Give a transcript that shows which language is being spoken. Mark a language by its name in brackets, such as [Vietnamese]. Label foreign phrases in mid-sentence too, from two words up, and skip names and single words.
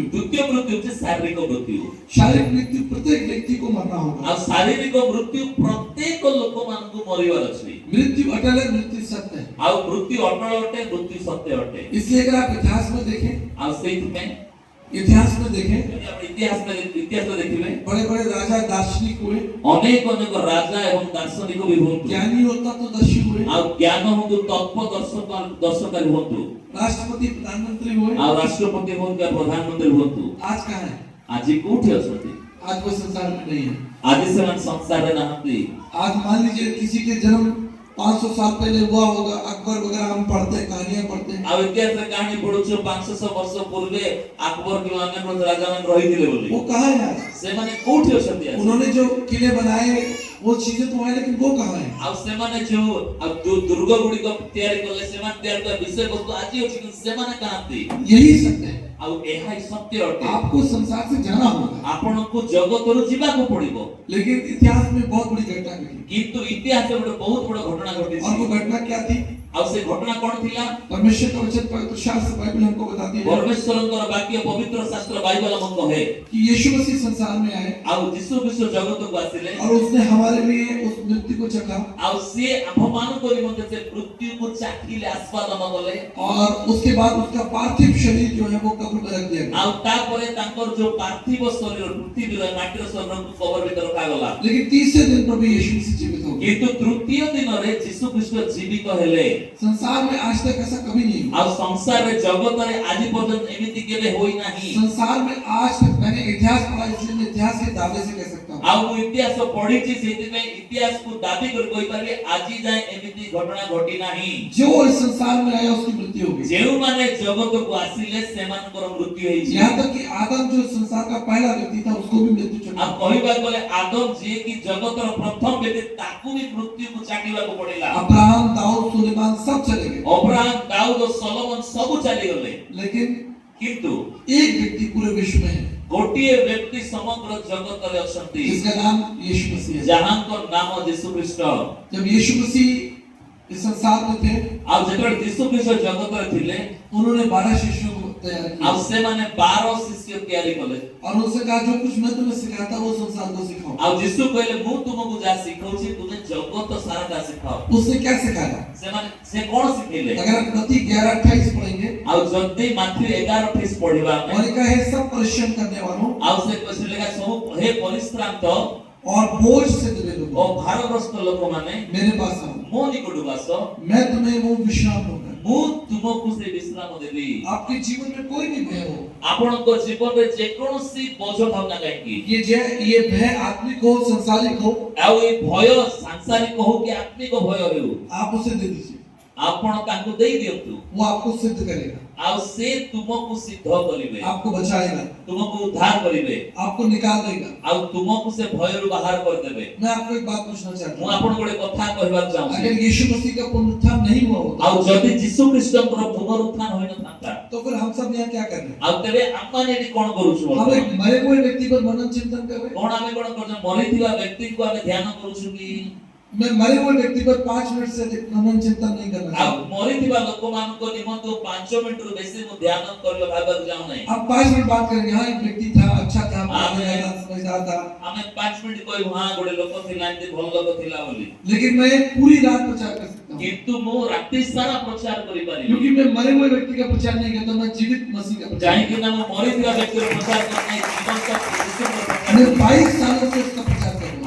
[Odia] ଦ୍ୱିତୀୟ ମୃତ୍ୟୁ ହେଉଛି ଶାରୀରିକ ମୃତ୍ୟୁ। [Hindi] शारीरिक मृत्यु प्रत्येक व्यक्ति को मरना होगा। [Odia] ଆ ଶାରୀରିକ ମୃତ୍ୟୁ ପ୍ରତ୍ୟେକ ଲୋକ ମାନଙ୍କୁ ମରିବାର ଅଛି। [Hindi] मृत्यु अटल है, मृत्यु सत्य है। [Odia] ଆ ମୃତ୍ୟୁ ଅଟଳ ଅଟେ, ମୃତ୍ୟୁ ସତ୍ୟ ଅଟେ। [Hindi] इसलिए अगर आप इतिहास में देखें, [Odia] ଆ ସେହି ମେଁ [Hindi] इतिहास में देखें, [Odia] ଯଦି ଆପଣ ଇତିହାସ ଦେଖିବେ [Hindi] बड़े बड़े राजा दार्शनिक हुए, [Odia] ଅନେକ ଅନେକ ରାଜା ଏବଂ ଦାର୍ଶନିକ ବି ହୁଅନ୍ତୁ [Hindi] ज्ञानी और तत्वदर्शी हुए, [Odia] ଆଉ ଜ୍ଞାନ ହୁଅନ୍ତୁ ତତ୍ତ୍ୱ ଦର୍ଶକାରୀ ହୁଅନ୍ତୁ [Hindi] राष्ट्रपति प्रधानमंत्री हुए। [Odia] ଆଉ ରାଷ୍ଟ୍ରପତି ହୁଅନ୍ତୁ ବା ପ୍ରଧାନମନ୍ତ୍ରୀ ହୁଅନ୍ତୁ [Hindi] आज कहाँ है? [Odia] ଆଜି କୋଉଠି ଅଛନ୍ତି? [Hindi] आज वो संसार में नहीं है। [Odia] ଆଜି ସେମାନେ ସଂସାରରେ ନାହାନ୍ତି। [Hindi] आज मान लीजिए किसी के जन्म 500 साल पहले हुआ होगा, अकबर वगैरह हम पढ़ते हैं, कहानियां पढ़ते हैं। [Odia] ଆଉ ଇତିହାସରେ କାହାଣୀ ପଢୁଛୁ 500 ବର୍ଷ ପୂର୍ବେ ଆକବର କିମ୍ବା ଅନ୍ୟ କୌଣସି ରାଜାମାନେ ରହିଥିଲେ ବୋଲି। [Hindi] वो कहाँ है आज? [Odia] ସେମାନେ କୋଉଠି ଅଛନ୍ତି ଆଜି? [Hindi] उन्होंने जो किले बनाए वो चीजें तो है, लेकिन वो कहाँ है? [Odia] ଆଉ ସେମାନେ ଯୋଉ ଦୁର୍ଗ ଗୁଡିକ ତିଆରି କଲେ ସେମାନେ ତିଆରି କଲା ବିଷୟବସ୍ତୁ ଆଜି ଅଛି କିନ୍ତୁ ସେମାନେ କାହାନ୍ତି? [Hindi] यही सत्य है। [Odia] ଆଉ ଏହା ହିଁ ସତ୍ୟ ଅଟେ। [Hindi] आपको संसार से जाना होगा, [Odia] ଆପଣଙ୍କୁ ଜଗତରୁ ଯିବାକୁ ପଡିବ। [Hindi] लेकिन इतिहास में बहुत बड़ी घटना घटी। [Odia] କିନ୍ତୁ ଇତିହାସରେ ଗୋଟେ ବହୁତ ବଡ ଘଟଣା [Hindi] और [Odia] ଘଟିଛି। [Hindi] वो घटना क्या थी? [Odia] ଆଉ ସେ ଘଟଣା କଣ ଥିଲା? [Hindi] परमेश्वर का वचन, पवित्र शास्त्र बाइबल हमको बताती है [Odia] ପରମେଶ୍ୱରଙ୍କର ବାକ୍ୟ ପବିତ୍ର ଶାସ୍ତ୍ର ବାଇବଲ ଆମକୁ କହେ [Hindi] कि यीशु मसीह संसार में आए [Odia] ଆଉ ଯୀଶୁ ଖ୍ରୀଷ୍ଟ ଜଗତକୁ ଆସିଲେ [Hindi] और उसने हमारे लिए उस मृत्यु को चखा, [Odia] ଆଉ ସିଏ ଆମ୍ଭମାନଙ୍କ ନିମନ୍ତେ ସେ ମୃତ୍ୟୁକୁ ଚାଖିଲେ ଆସ୍ୱାଦନ କଲେ [Hindi] और उसके बाद उसका पार्थिव शरीर जो है वो कब्र में रख दिया गया। [Odia] ଆଉ ତାପରେ ତାଙ୍କର ଯୋଉ ପାର୍ଥିବ ଶରୀର ପୃଥିବୀର ମାଟିର ଶରୀରକୁ କବର ଭିତରେ ରଖାଗଲା। [Hindi] लेकिन तीसरे दिन प्रभु यीशु मसीह जीवित हो गए। [Odia] କିନ୍ତୁ ତୃତୀୟ ଦିନରେ ଯୀଶୁ ଖ୍ରୀଷ୍ଟ ଜୀବିତ ହେଲେ। [Hindi] संसार में आज तक ऐसा कभी नहीं हुआ। [Odia] ଆଉ ସଂସାରରେ ଜଗତରେ ଆଜି ପର୍ଯ୍ୟନ୍ତ ଏମିତି କେବେ ହୋଇନାହିଁ। [Hindi] संसार में आज तक, मैंने इतिहास पढ़ा इसलिए मैं इतिहास के दावे से कह सकता हूँ, [Odia] ଆଉ ମୁଁ ଇତିହାସ ପଢିଛି ସେଇଥିପାଇଁ ଇତିହାସକୁ ଦାବି କରି କହିପାରିବି ଆଜି ଯାଏଁ ଏମିତି ଘଟଣା ଘଟି ନାହିଁ। [Hindi] जो इस संसार में आया उसकी मृत्यु हो गई। [Odia] ଯେଉଁମାନେ ଜଗତକୁ ଆସିଲେ ସେମାନଙ୍କର ମୃତ୍ୟୁ ହେଇଛି। [Hindi] यहाँ तक कि आदम जो संसार का पहला व्यक्ति था उसको भी मृत्यु चढ़ी। [Odia] ଆଉ କହିବାକୁ ଗଲେ ଆଦମ ଯିଏ କି ଜଗତର ପ୍ରଥମ ବ୍ୟକ୍ତି ତାକୁ ବି ମୃତ୍ୟୁକୁ ଚାଟିବାକୁ ପଡିଲା। [Hindi] अब्राहम, दाऊद, सुलेमान सब चले गए, [Odia] ଅବ୍ରାହମ, ଦାଉଦ, ସଲୋମନ ସବୁ ଚାଲିଗଲେ। [Hindi] लेकिन [Odia] କିନ୍ତୁ [Hindi] एक व्यक्ति पूरे विश्व में है [Odia] ଗୋଟିଏ ବ୍ୟକ୍ତି ସମଗ୍ର ଜଗତରେ ଅଛନ୍ତି [Hindi] जिसका नाम यीशु मसीह है। [Odia] ଯାହାଙ୍କ ନାମ ଯୀଶୁ ଖ୍ରୀଷ୍ଟ। [Hindi] जब यीशु मसीह इस संसार में थे, [Odia] ଆଉ ଯେତେବେଳେ ଯୀଶୁ ଖ୍ରୀଷ୍ଟ ଜଗତରେ ଥିଲେ [Hindi] उन्होंने 12 शिष्यों को तैयार [Odia] ଆଉ [Hindi] किया [Odia] ସେମାନେ 12 ଶିଷ୍ୟ ତିଆରି କଲେ। [Hindi] और उनसे कहा जो कुछ मैं तुम्हें सिखाता वो संसार को सिखाओ। [Odia] ଆଉ ଯୀଶୁ କହିଲେ ମୁଁ ତୁମକୁ ଯାହା ଶିଖଉଛି ତୁମେ ଜଗତ ସାରା ତାହା ଶିଖାଅ। [Hindi] उसने क्या सिखाया? [Odia] ସେ କଣ ଶିଖେଇଲେ? [Hindi] अगर आप मत्ती 11:28 पढ़ेंगे, [Odia] ଆଉ ଯଦି ମାଥ୍ୟୁ 11:28 ପଢିବା ଆମେ [Hindi] और लिखा है सब परिश्रम करने वालों [Odia] ଆଉ ସେ ଲେଖା ସବୁ ହେ ପରିଶ୍ରାନ୍ତ [Hindi] और बोझ से दबे [Odia] ଓ [Hindi] लोगों, [Odia] ଭାରଗ୍ରସ୍ତ ଲୋକମାନେ [Hindi] मेरे पास आओ, [Odia] ମୋ ନିକଟକୁ ଆସ [Hindi] मैं तुम्हें वो विश्राम दूंगा। [Odia] ମୁଁ ତୁମକୁ ସେ ବିଶ୍ରାମ ଦେବି। [Hindi] आपके जीवन में कोई भी भय हो, [Odia] ଆପଣଙ୍କ ଜୀବନରେ ଯେକୌଣସି ବୋଝ ଥାଉ ନା କାହିଁକି, [Hindi] ये भय आत्मिक हो, संसारिक हो, [Odia] ଆଉ ଏ ଭୟ ସାଂସାରିକ ହଉ କି ଆତ୍ମିକ ଭୟ ହେଉ [Hindi] आप उसे दे दीजिए, [Odia] ଆପଣ ତାଙ୍କୁ ଦେଇ ଦିଅନ୍ତୁ। [Hindi] वो आपको सिद्ध करेगा, [Odia] ଆଉ ସେ ତୁମକୁ ସିଦ୍ଧ କରିବେ, [Hindi] आपको बचाएगा, [Odia] ତୁମକୁ ଉଦ୍ଧାର କରିବେ [Hindi] आपको निकाल देगा। [Odia] ଆଉ ତୁମକୁ ସେ ଭୟରୁ ବାହାର କରିଦେବେ। [Hindi] मैं आपको एक बात पूछना चाहता [Odia] ମୁଁ [Hindi] हूँ, [Odia] ଆପଣଙ୍କୁ ଗୋଟେ କଥା କହିବାକୁ ଚାହୁଁଛି। [Hindi] अगर यीशु मसीह का पुनरुत्थान नहीं हुआ होता [Odia] ଆଉ ଯଦି ଯୀଶୁ ଖ୍ରୀଷ୍ଟଙ୍କର ପୁନରୁତ୍ଥାନ ହୋଇନଥାନ୍ତା [Hindi] तो फिर हम सब यहाँ क्या कर रहे हैं? [Odia] ଆଉ ତେବେ ଆମମାନେ ଏଠି କଣ କରୁଛୁ? [Hindi] हम एक मरे हुए व्यक्ति पर मनन चिंतन कर रहे हैं। [Odia] କଣ ଆମେ କଣ କରୁଛୁ? ମରିଥିବା ବ୍ୟକ୍ତିଙ୍କୁ ଆମେ ଧ୍ୟାନ କରୁଛୁ କି? [Hindi] मैं मरे हुए व्यक्ति पर 5 मिनट से अधिक मनन चिंतन नहीं करना [Odia] ଆଉ [Hindi] चाहता। [Odia] ମରିଥିବା ଲୋକମାନଙ୍କ ନିମନ୍ତେ 5 ମିନିଟରୁ ବେଶୀ ମୁଁ ଧ୍ୟାନ କରିବା ଭାବିବାକୁ ଚାହୁଁନାହିଁ। [Hindi] अब 5 मिनट बात करेंगे, हाँ एक व्यक्ति था, अच्छा था, समझदार था, [Odia] ଆମେ 5 ମିନିଟ କହିବୁ ହଁ ଗୋଟେ ଲୋକ ଥିଲା ଏମିତି ଭଲ ଲୋକ ଥିଲା ବୋଲି, [Hindi] लेकिन मैं पूरी रात प्रचार कर सकता हूँ, [Odia] କିନ୍ତୁ ମୁଁ ରାତି ସାରା ପ୍ରଚାର କରିପାରିବି। [Hindi] क्योंकि मैं मरे हुए व्यक्ति का प्रचार नहीं करता, मैं जीवित मसीह का प्रचार [Odia] କାହିଁକି ନା ମୁଁ ମରିଥିବା ବ୍ୟକ୍ତିର ପ୍ରଚାର କରୁନାହିଁ, ଜୀବନ୍ତ ଯୀଶୁଙ୍କର ପ୍ରଚାର [Hindi] मैं [Odia] କରୁଛି। [Hindi] 22 सालों से उसका प्रचार कर रहा हूँ।